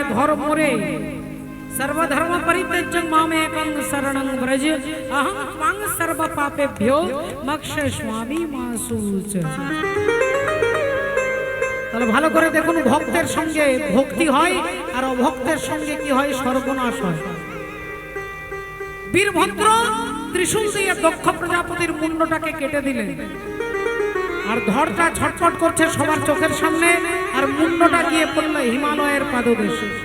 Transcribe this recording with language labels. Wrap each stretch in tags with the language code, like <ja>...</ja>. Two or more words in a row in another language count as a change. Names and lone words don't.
<sa>মোরে सर्वधर्म परित्यज्य मामेकं शरणं व्रज अहं त्वां सर्व पापेभ्यो मोक्षयिष्यामि मा शुच।</sa> <bn>তাহলে ভালো করে দেখুন, ভক্তের সঙ্গে ভক্তি হয় আর অভক্তের সঙ্গে কি হয়, সর্বনাশ হয়। বীরভদ্র ত্রিশূল দিয়ে দক্ষ প্রজাপতির মুন্ডটাকে কেটে দিলেন, আর ধরটা ছটফট করছে সবার চোখের সামনে, আর মুন্ডটা গিয়ে পড়ল হিমালয়ের পাদদেশে।</bn>